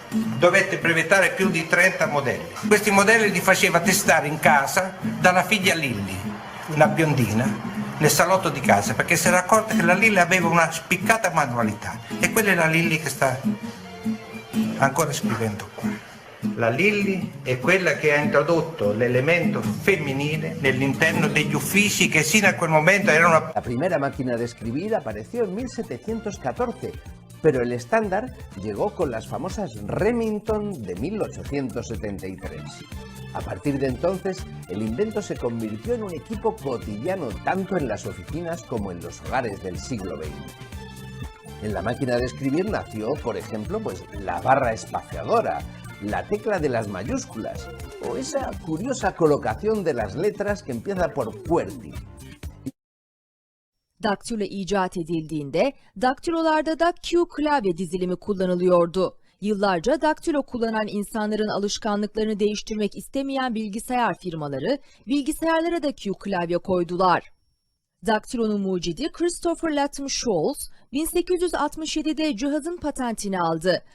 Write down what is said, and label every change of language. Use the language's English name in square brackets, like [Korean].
[Italian] Dovette brevettare più di 30 modelli. Questi modelli li faceva testare in casa dalla figlia Lilly, una biondina, nel salotto di casa, perché si era accorta che la Lilly aveva una spiccata manualità e quella è la Lilly che sta ancora scrivendo qua. La Lilly è quella che ha introdotto l'elemento femminile nell'interno degli uffici che sino a quel momento erano... [Spanish] La primera máquina de escribir apareció en 1714, pero el estándar llegó con las famosas Remington de 1873. A partir de entonces, el invento se convirtió en un equipo cotidiano tanto en las oficinas como en los hogares del siglo XX. En la máquina de escribir nació, por ejemplo, la barra espaciadora, la tecla de las mayúsculas o esa curiosa colocación de las letras que empieza por QWERTY. [Turkish] Daktilo icat edildiğinde daktilolarda da Q klavye dizilimi kullanılıyordu. Yıllarca daktilo kullanan insanların alışkanlıklarını değiştirmek istemeyen bilgisayar firmaları bilgisayarlara da Q klavye koydular. Daktilonun mucidi Christopher Latham Sholes 1867'de cihazın patentini aldı.